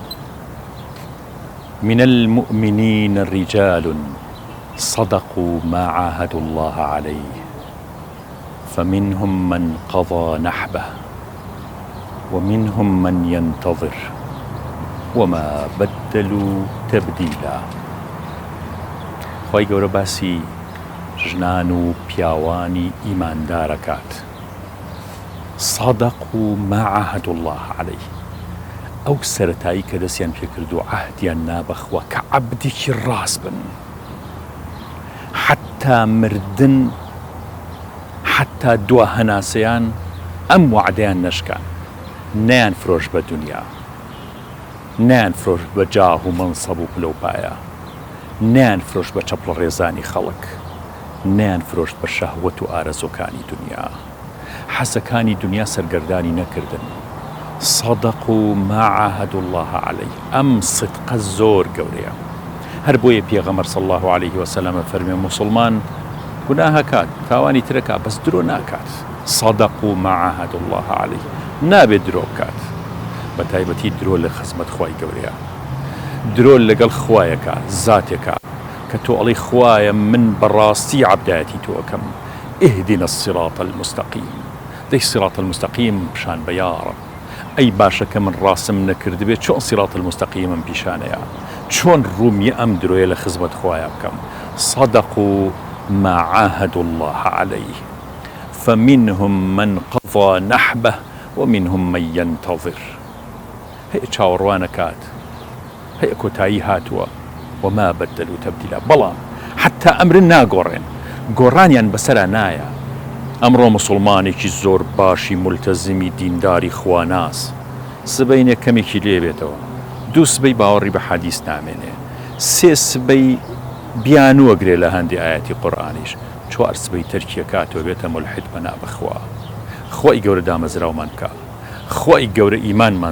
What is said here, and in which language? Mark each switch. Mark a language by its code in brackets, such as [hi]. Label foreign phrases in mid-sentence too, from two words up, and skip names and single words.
[ar] من المؤمنين رجال صدقوا ما عاهدوا الله عليه فمنهم من قضى نحبه ومنهم من ينتظر وما بدلوا تبديلا [ckb] خۆی گەورە باسی ژنان و پیاوانی ئیماندارەکات [ar] صدقوا ما عاهدوا الله عليه [ckb] ئەو سەرەتایی کە دەستیان پێکرد و عەهدیان نابەخوا کە عەبدێکی ڕاست بن حتا مردن حتا دوا هەناسەیان ئەم وعدەیان نەشکان نەیان فرۆش بە دنیا نەیان فرۆش بە جاه و منسەب و پلەپایە نەیان فرۆش بە چەپڵە ڕێزانی خەڵک نەیان فرۆشت بە شەهوەت و ئارەزۆکانی دنیا حەزەکانی دنیا سەرگەردانی نەکردن [ar] صدقوا ما عاهدوا الله عليه [ckb] ئەم صدقە زۆر گەورەیە هەر بۆیە پێغەمبەر [ar] صلی الله عليه وسلم [ckb] فەرمێ موسڵمان گوناهە کات تاوانی ترەکات بەس درۆ ناکات [ar] صدقوا ما عاهدوا الله عليه [ckb] نابێت درۆ بکات بە تایبەتی درۆ لە خزمەت خوای گەورەیە درۆ لەگەڵ خوایەکە زاتێکە کە تۆ ئەڵێی خوایە من بەڕاستی عەبدایەتی تۆ ئەکەم [ar] اهدنا الصراط المستقيم [ckb] دەی [ar] صراط المستقيم [ckb] پیشان بە [ar] یا ڕەب [ckb] ئەی باشە کە من ڕاستم نەکردبێت چۆن [ar] صراط المستقيمم [ckb] پیشانەیە چۆن ڕوومیە ئەم درۆیە لە خزمەت خوایە بکەم [ar] صدقوا ما عاهدوا الله عليه فمنهم من قضى نحبه ومنهم من ينتظر [ckb] هەیە چاوەڕوانەکات هەیە کۆتایی هاتووە [ar] وما بدلوا تبديلا [ckb] بەڵام حتا ئەمرن ناگۆڕێن گۆڕانیان بەسەرا نایە ئەمڕۆ مسڵمانێکی زۆر باشی مولتەزمی دینداری خواناس سبەینێک کەمێکی لێبێتەوە دوو سبەی باوەڕی بە حەدیث نامێنێ سێ سبەی بیانوەگرێ لە هەندی ئاەتی قورئانیش 4 سبەی تەرکیەکاتەوە بێتە مولحید بەنا بەخوا خۆی گەورە دامەزراومان بکە خۆی گەورە ئیمانمان